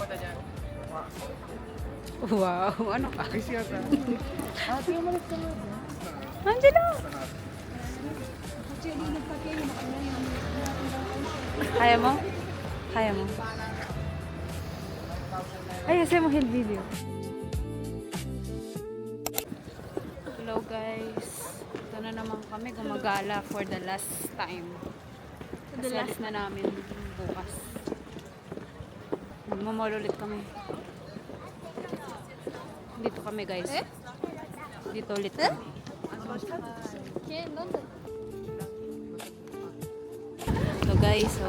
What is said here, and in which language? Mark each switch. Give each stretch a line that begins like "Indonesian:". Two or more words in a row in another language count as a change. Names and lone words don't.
Filipino: Wow, ano ka? Ay siya ka. Angelo! Kaya mo? Kaya mo? Ay,
Spanish: hacemos el video.
English: Hello guys.
Filipino: Ito na naman kami gumagala
English: for the last time.
Filipino: Kasi alis na namin bukas. Magmamall ulit kami. Dito kami guys. Dito ulit kami. So guys, so